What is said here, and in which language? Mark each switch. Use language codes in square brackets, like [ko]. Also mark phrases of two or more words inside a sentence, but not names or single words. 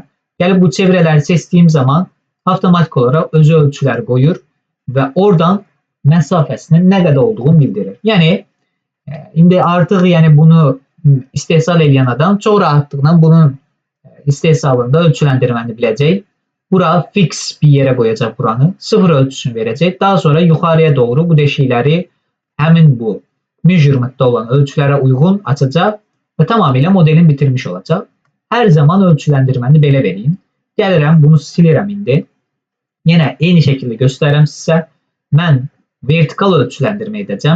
[az] Gəlib bu çevrələri seçdiyim zaman avtomatik olaraq özü ölçüləri qoyur və oradan məsafəsinin nə qədər olduğunu bildirir. Yəni, indi artıq bunu istehsal edən adam çox rahatlıqla bunun istehsalında ölçüləndirməni biləcək. [tr] Bura fix bir yere koyacak buranı. 0 ölçüsünü verecek. Daha sonra yukarıya doğru bu deşikleri həmin bu measurement'da olan ölçülere uygun açacak ve tamamıyla modelin bitirmiş olacak. [az] Her zaman ölçülendirməni belə vereyim. Gəlirəm, bunu silirəm indi. [tr] Yine eyni şekilde göstereyim size. Ben vertikal ölçülendirme edeceğim.